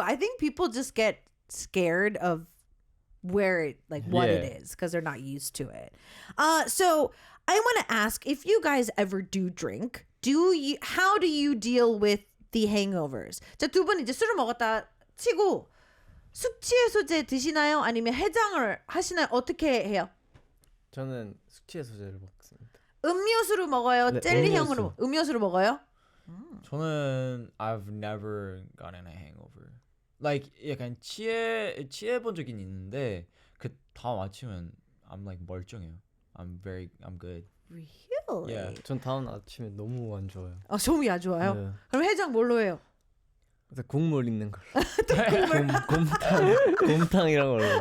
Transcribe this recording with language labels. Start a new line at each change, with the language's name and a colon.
English: I think people just get scared of where it what it is because they're not used to it. So I want to ask if you guys ever do drink. How do you deal with the hangovers?
Korean: 자, 두 분 이제 술을 먹었다 치고 숙취 해소제 드시나요? 아니면 해장을 하시나요? 어떻게 해요? 저는 숙취 해소제를 먹습니다. 음료수로 먹어요? 네, 젤리형으로 음료수로 먹어요? 저는
English: I've never gotten a hangover. Like
Korean: 약간 취해 본 적이 있는데 그 다음 아침은
English: I'm like
Korean: 멀쩡해요.
English: I'm good. Really? Yeah.
Korean: 전 다음 아침에 너무 안 좋아요. 몸이 안 좋아요? 네. 그럼 해장 뭘로 해요? 그래서 국물 있는 걸로. 곰탕이란 걸로.